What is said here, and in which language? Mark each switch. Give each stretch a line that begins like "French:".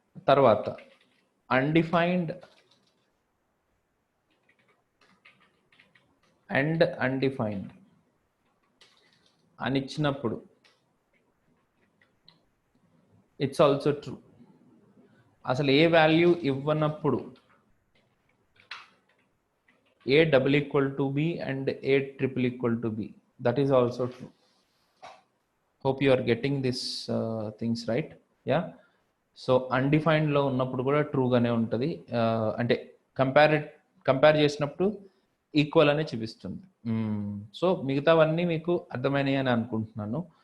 Telugu: తర్వాత
English: undefined and undefined
Telugu: అని ఇచ్చినప్పుడు
English: It's also true.
Telugu: అసలు ఏ value ఇవ్వనప్పుడు
English: A double equal to B and A triple equal to B, that is also true. Hope you are getting this things right.
Telugu: Yeah, so undefined లో ఉన్నప్పుడు కూడా true గానే ఉంటుంది, అంటే compare చేసినప్పుడు equal అనే చూపిస్తుంది. సో మిగతావన్నీ మీకు అర్థమైనాయి అని అనుకుంటున్నాను.